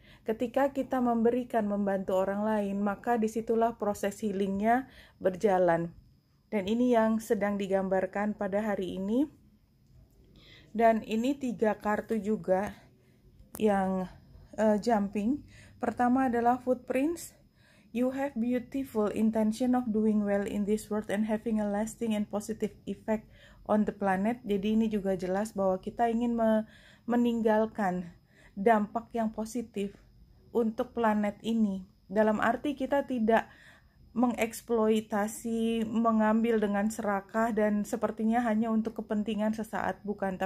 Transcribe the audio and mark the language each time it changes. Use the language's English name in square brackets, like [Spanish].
[Indonesian] Ketika kita memberikan, membantu orang lain, maka disitulah proses healingnya berjalan. Dan ini yang sedang digambarkan pada hari ini. Dan ini 3 kartu juga yang jumping. Pertama adalah footprints. [English] You have beautiful intention of doing well in this world and having a lasting and positive effect on the planet. [Indonesian] Jadi ini juga jelas bahwa kita ingin meninggalkan dampak yang positif untuk planet ini. Dalam arti kita tidak mengeksploitasi, mengambil dengan serakah dan sepertinya hanya untuk kepentingan sesaat, bukan.